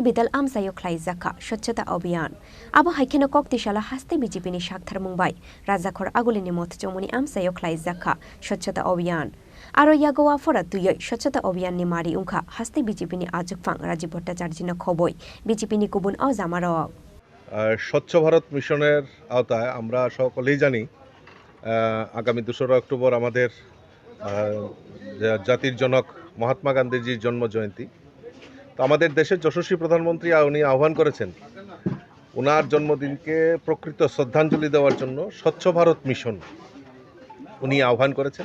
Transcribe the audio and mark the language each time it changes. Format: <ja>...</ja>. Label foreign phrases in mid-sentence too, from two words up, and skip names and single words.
<trp>बिदाल आमसायो ख्लाय जाखा स्वच्छता अभियान आबो हाइखेनो कक्तिशाला हास्ते बिजेपिनि शाकथार मुंबाय राजाखर आगुलिनि मथ चौमुनि आमसायो ख्लाय जाखा स्वच्छता अभियान आरो यागोवा फरा तुयै स्वच्छता अभियाननि मारि उंखा हास्ते बिजेपिनि आजुकफां राजीब भट्टाचार्यनो खबय बिजेपिनि गुबुन अजामारक</trp> <bn>স্বচ্ছ ভারত মিশনের আওতায় আমরা সকলেই জানি আগামী 2রা অক্টোবর আমাদের জাতির জনক মহাত্মা গান্ধীজির জন্ম জয়ন্তী। তো আমাদের দেশের যশস্বী প্রধানমন্ত্রী উনি আহ্বান করেছেন ওনার জন্মদিনকে প্রকৃত শ্রদ্ধাঞ্জলি দেওয়ার জন্য স্বচ্ছ ভারত মিশন উনি আহ্বান করেছেন।</bn>